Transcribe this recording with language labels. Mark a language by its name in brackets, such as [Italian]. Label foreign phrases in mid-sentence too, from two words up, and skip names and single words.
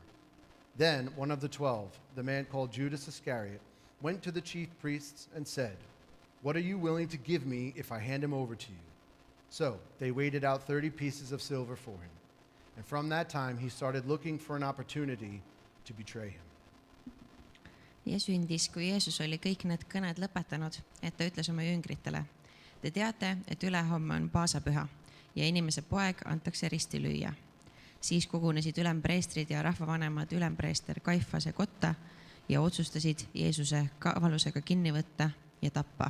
[English] Then one of the 12, the man called Judas Iscariot, went to the chief priests and said, "What are you willing to give me if I hand him over to you?" So they weighted out 30 pieces of silver for him. And from that time he started looking for an opportunity to betray him. [Estonian] Ja sündis, kui Jeesus oli kõik need kõned lõpetanud, et ta ütles oma jüngritele: "Te teate, et ülehomme on paasapüha ja inimese poeg antakse risti lüüa." Siis kogunesid ülempreestrid ja rahvavanemad ülempreester Kaifase kotta ja otsustasid Jeesuse kavalusega kinni võtta ja tappa.